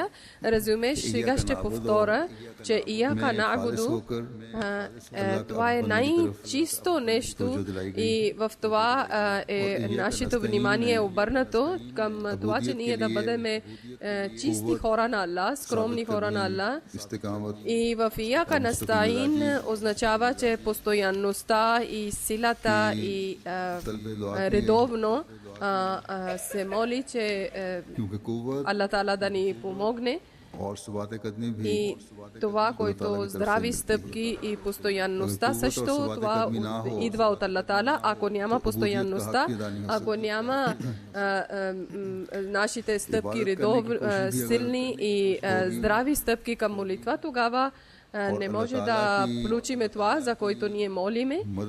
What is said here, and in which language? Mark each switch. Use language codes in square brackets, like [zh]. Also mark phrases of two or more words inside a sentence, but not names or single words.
[bg] Резюмеш, сега ще повторя, че [ar] إياك نعبد [bg] това е най-чисто нещо и в това нашето внимание обърнато към това, че ние да бъдем чисти хора на Аллах, скромни хора на Аллах. И в [ar] إياك نستعين [bg] означава, че постоянността и силата и редовно се моли, че Аллах Таала да ни помогне, [ur] اور ثبات قدمی بھی [bg] И това, което здрави стъпки и постоянността също, това идва от Аллах Таала. Ако няма постоянността, ако няма нашите стъпки силни и здрави стъпки към молитва, тогава не може да получиме това, за което ние молиме.